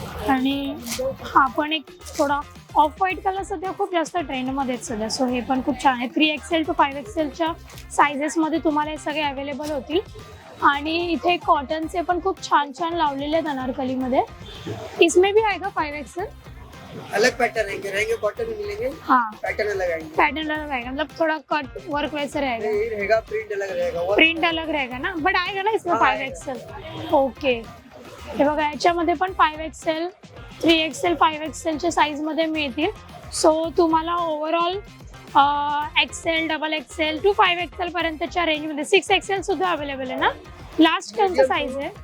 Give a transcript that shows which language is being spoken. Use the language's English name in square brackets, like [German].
[Marathi] आणि हा पण एक थोडा ऑफ व्हाईट कलर सध्या खूप जास्त ट्रेंडमध्ये आहेत सध्या. सो हे पण खूप छान आहे. 3XL to 5XLच्या सायझेसमध्ये तुम्हाला हे सगळे अवेलेबल होतील. आणि इथे कॉटनचे पण खूप छान छान लावलेले आहेत अनारकलीमध्ये. [Hindi] इसमें भी आएगा 5XL? अलग पैटर्न रहेंगे कॉटन में मिलेंगे. हाँ, पैटर्न अलग आएंगे. पैटर्न अलग रहेगा, मतलब थोड़ा कट वर्क वैसे रहेगा. ये रहेगा प्रिंट अलग रहेगा. प्रिंट अलग रहेगा ना, बट आएगा ना इसमें हाँ, [English] 5XL. Okay. [Marathi] हे बघा, याच्यामध्ये पण 5XL, 3XL, 5XLच्या साईजमध्ये मिळतील. सो तुम्हाला overall XL, XXL to 5XL पर्यंतच्या रेंजमध्ये 6XL सुद्धा अवेलेबल आहे ना. लास्ट कोणतं साईज आहे?